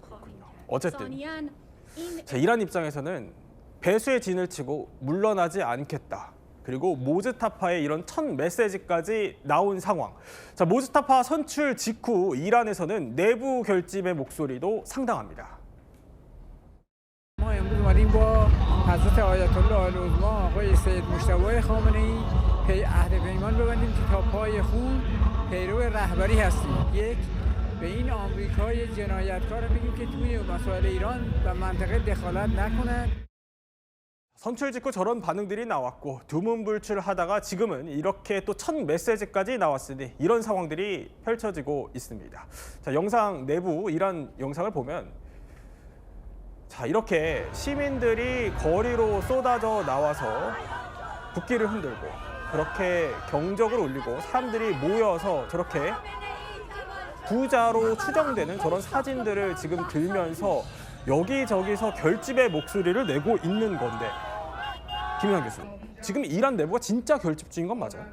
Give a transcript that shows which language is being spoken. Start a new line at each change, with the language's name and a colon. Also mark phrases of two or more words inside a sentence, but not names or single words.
Korean: 어쨌든 자, 이란 입장에서는 배수의 진을 치고 물러나지 않겠다. 그리고 모스타파의 이런 첫 메시지까지 나온 상황. 자, 모스타파 선출 직후 이란에서는 내부 결집의 목소리도 상당합니다.
Persian: ما امروز اومدیم با حضرت آیت الله العظما آقای سید مجتبی خامنه‌ای عهد پیمان ببندیم که تا پای خون پیرو رهبری هستیم. یک به این آمریکای جنایتکار میگیم که توی مسائل ایران و منطقه دخالت نکنند.
Korean: 선출 직후 저런 반응들이 나왔고 두문불출하다가 지금은 이렇게 또 첫 메시지까지 나왔으니 이런 상황들이 펼쳐지고 있습니다. 자, 영상 내부 이란 영상을 보면 자, 이렇게 시민들이 거리로 쏟아져 나와서 국기를 흔들고 그렇게 경적을 울리고 사람들이 모여서 저렇게 부자로 추정되는 저런 사진들을 지금 들면서 여기저기서 결집의 목소리를 내고 있는 건데 김윤환 교수, 지금 이란 내부가 진짜 결집 중인 건 맞아요?